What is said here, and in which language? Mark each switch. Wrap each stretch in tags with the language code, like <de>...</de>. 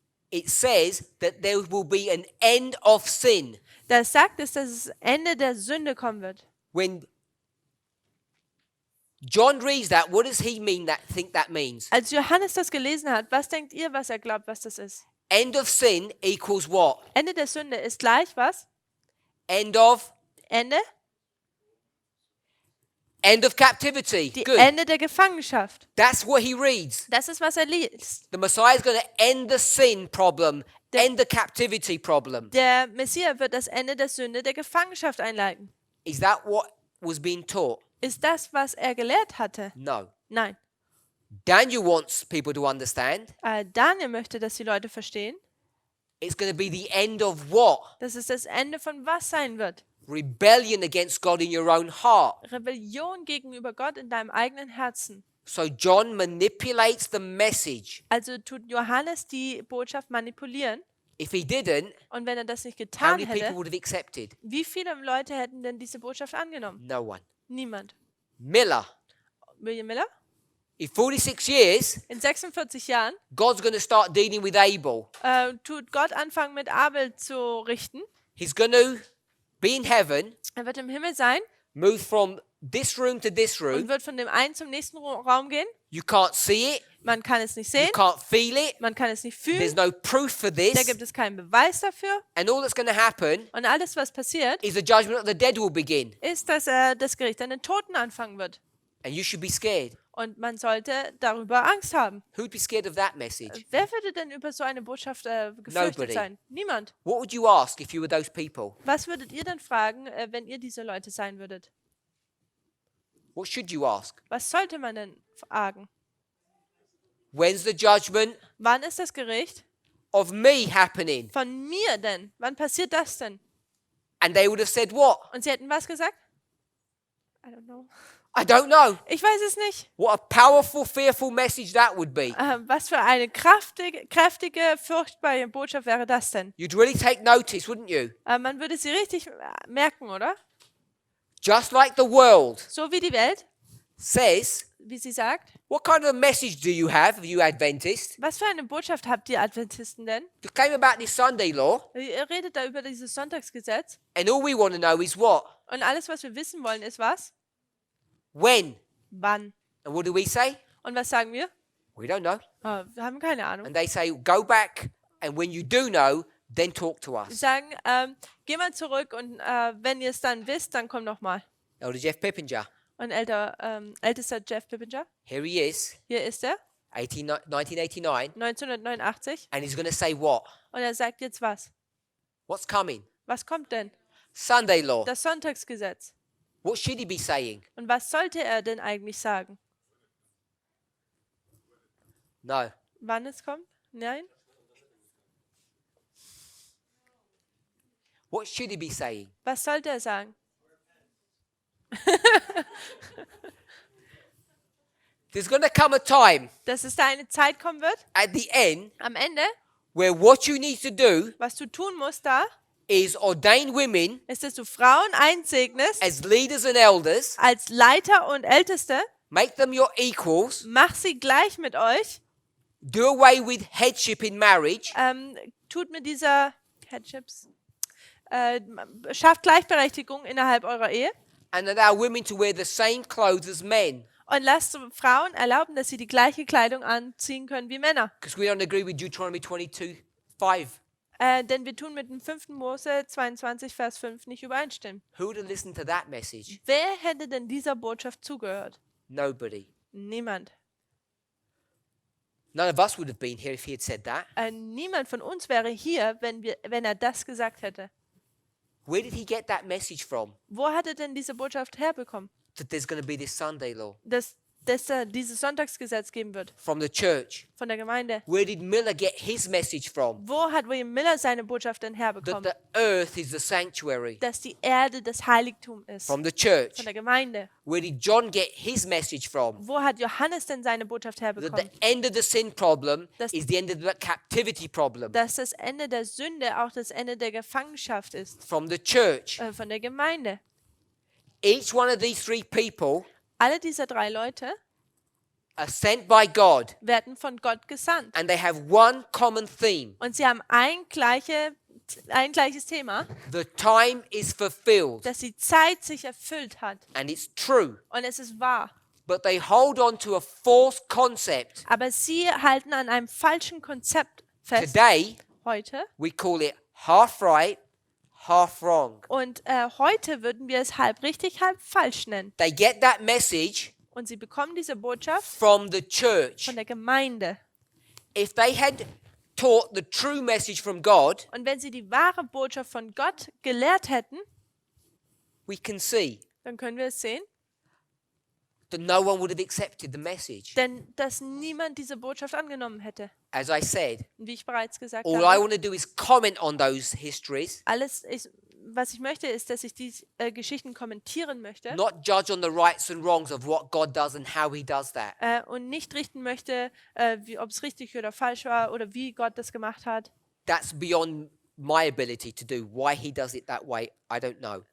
<en>it says that there will be an end of sin.</en> <de>Das sagt es, dass das Ende der Sünde kommen wird.</de> <en>When John reads that, what does he think that means?</en> <de>Als Johannes das gelesen hat, was denkt ihr, was er glaubt, was das ist?</de> <en>End of sin equals what?</en> <de>Ende der Sünde ist gleich was?</de> <en>End of</en> <de>Ende?</de> <en>captivity.</en> <de>Die</de> <en>Good.</en> <de>Ende der Gefangenschaft.</de> <en>That's what he reads.</en> <de>Das ist, was er liest.</de> <en>The Messiah is going to end the sin problem, end the captivity problem.</en> <de>Der Messias wird das Ende der Sünde der Gefangenschaft einleiten.</de> <en>Is that what was being taught?</en> <de>Ist das, was er gelehrt hatte?</de> <en>No.</en> <de>Nein.</de> <en>Daniel wants people to understand</en> <de>Daniel möchte, dass die Leute verstehen,</de> <en>it's going to be the end of what?</en> <de>dass es das Ende von was sein wird.</de> <en>Rebellion against God in your own heart.</en> <de>Rebellion gegenüber Gott in deinem eigenen Herzen.</de> <en>So John manipulates the message.</en> <de>Also tut Johannes die Botschaft manipulieren.</de> <en>If he didn't,</en> <de>Und wenn er das nicht</de> <en>how</en> <de>getan</de> <en>many people</en> <de>hätte,</de> <en>would have accepted?</en> <de>wie viele Leute hätten denn diese Botschaft angenommen?</de> <en>No one.</en> <de>Niemand.</de> <en>Miller.</en> <de>William Miller?</de> <en>In 46 years,</en> <de>In 46 Jahren</de> <en>God's going to start dealing with Abel.</en> <de>tut Gott anfangen, mit Abel zu richten.</de> <en>He's going to be in heaven,</en> <de>Er wird im Himmel sein</de> <en>move from this room to this</en> <de>und</de> <en>room.</en> <de>wird von dem einen zum nächsten Raum gehen.</de> <en>You can't see it.</en> <de>Man kann es nicht</de> <en>You</en> <de>sehen,</de> <en>can't feel it.</en> <de>man kann es nicht</de> <en>There's</en> <de>fühlen,</de> <en>no proof for</en> <de>da</de> <en>this.</en> <de>gibt es keinen Beweis dafür.</de> <en>And all that's going to happen</en> <de>Und alles, was passiert,</de> <en>is the judgment of the dead will begin.</en> <de>ist, dass das Gericht an den Toten anfangen wird.</de> <en>And you should be scared.</en> <de>Und man sollte darüber Angst haben.</de> <en>Who'd be scared of that message?</en> <de>Wer würde denn über so eine Botschaft gefürchtet</de> <en>Nobody.</en> <de>sein? Niemand.</de> <en>What would you ask if you were those people?</en> <de>Was würdet ihr denn fragen, wenn ihr diese Leute sein würdet?</de> <en>What should you ask?</en> <de>Was sollte man denn fragen?</de> <en>When's the judgment</en> <de>Wann ist das Gericht?</de> <en>of me happening?</en> <de>Von mir denn? Wann passiert das denn?</de> <en>And they would have said what?</en> <de>Und sie hätten was gesagt?</de> <en>I don't know. I don't know.</en> <de>Ich weiß es nicht.</de> <en>What a powerful, fearful message that would be.</en> <de>Was für eine kräftige, furchtbare Botschaft wäre das denn?</de> <en>You'd really take notice, wouldn't you?</en> <de>Man würde sie richtig merken, oder?</de> <en>Just like the world</en> <de>So wie die Welt,</de> <en>says,</en> <de>wie sie sagt.</de> <en>what kind of a message do you have, you Adventists?</en> <de>Was für eine Botschaft habt ihr Adventisten denn?</de> <en>You came about this Sunday law,</en> <de>Ihr redet da über dieses Sonntagsgesetz.</de> <en>and all we want to know is what?</en> <de>Und alles, was wir wissen wollen, ist was?</de> <en>When?</en> <de>Wann?</de> <en>And what do we say?</en> <de>Und was sagen wir?</de> <en>We don't know.</en> <de>Wir haben keine Ahnung.</de> <en>And they say, go back, and when you do know, then talk to</en> <de>Sie</de> <en>us.</en> <de>sagen, geh mal zurück und wenn ihr es dann wisst, dann komm noch mal.</de> <en>Elder Jeff Pippinger,</en> <de>Und ältester Jeff Pippinger,</de> <en>here he is,</en> <de>hier ist er,</de> <en>1989,</en> <de>1989.</de> <en>and he's going to say what?</en> <de>Und er sagt jetzt was?</de> <en>What's coming?</en> <de>Was kommt denn?</de> <en>Sunday law.</en> <de>Das Sonntagsgesetz.</de> <en>What should he be saying?</en> <de>Und was sollte er denn eigentlich sagen?</de> <en>No.</en> <de>Wann es kommt? Nein?</de> <en>What should he be saying?</en> <de>Was sollte er sagen?</de> <en>There's going to come a time</en> <de>Dass es da eine Zeit kommen wird,</de> <en>at the end</en> <de>am Ende,</de> <en>where what you need to do</en> <de>was du tun musst da,</de> <en>is ordain women</en> <de>ist, dass du Frauen einsegnest</de> <en>as leaders and elders,</en> <de>als Leiter und Älteste,</de> <en>make them your equals,</en> <de>mach sie gleich mit euch,</de> <en>do away with headship in marriage,</en> <de>tut mit dieser Headships, schafft Gleichberechtigung innerhalb eurer Ehe</de> <en>and allow women to wear the same clothes as men.</en> <de>und lasst Frauen erlauben, dass sie die gleiche Kleidung anziehen können wie Männer.</de> <en>Because we don't agree with Deuteronomy 22:5.</en> <de>Denn wir tun mit dem 5. Mose 22, Vers 5 nicht übereinstimmen.</de> <en>Who would have listened to that message?</en> <de>Wer hätte denn dieser Botschaft zugehört?</de> <en>Nobody.</en> <de>Niemand.</de> <en>None of us would have been here if he had said that.</en> <de>Niemand von uns wäre hier, wenn er das gesagt hätte.</de> <en>Where did he get that message from?</en> <de>Wo hat er denn diese Botschaft herbekommen?</de> <en>That there's going to be this Sunday law</en> <de>Dass dieses Sonntagsgesetz geben wird</de> <en>from the church.</en> <de>von der Gemeinde.</de> <en>Where did Miller get his message from?</en> <de>Wo hat William Miller seine Botschaft denn</de> <en>That</en> <de>herbekommen?</de> <en>the earth is the sanctuary.</en> <de>Dass die Erde das Heiligtum ist</de> <en>From the church.</en> <de>von der Gemeinde.</de> <en>Where did John get his message from?</en> <de>Wo hat Johannes denn seine Botschaft</de> <en>That the</en> <de>herbekommen?</de> <en>end of the sin problem</en> <de>Das-</de> <en>is the end of the captivity problem.</en> <de>Dass das Ende der Sünde auch das Ende der Gefangenschaft ist</de> <en>From the church.</en> <de>von der Gemeinde.</de> <en>Each one of these three people</en> <de>Alle diese 3 Leute</de> <en>are sent by God,</en> <de>werden von Gott gesandt.</de> <en>and they have one common theme.</en> <de>Und sie haben ein gleiches Thema,</de> <en>The time is fulfilled,</en> <de>dass die Zeit sich erfüllt hat.</de> <en>and it's true.</en> <de>Und es ist wahr.</de> <en>But they hold on to a false concept.</en> <de>Aber sie halten an einem falschen Konzept fest</de> <en>Today,</en> <de>heute.</de> <en>we call it half right, half wrong.</en> <de>Und heute würden wir es halb richtig, halb falsch nennen.</de> <en>They get that message</en> <de>Und sie bekommen diese Botschaft</de> <en>from the church.</en> <de>von der Gemeinde.</de> <en>If they had taught the true message from God,</en> <de>Und wenn sie die wahre Botschaft von Gott gelehrt hätten,</de> <en>we can see</en> <de>dann können wir es sehen,</de> <en>that no one would have accepted the message.</en> <de>denn dass niemand diese Botschaft angenommen hätte.</de> <en>As I said,</en> <de>Und wie ich bereits gesagt</de> <en>all I</en> <de>habe,</de> <en>want to do is comment on those histories,</en> <de>was ich möchte, ist, dass ich diese Geschichten kommentieren möchte</de> <en>not judge on the rights and wrongs of what God does and how he does that.</en> <de>und nicht richten möchte, ob es richtig oder falsch war oder wie Gott das gemacht hat.</de> <en>That's beyond my ability to do. Why he does it that way, I don't know.</en>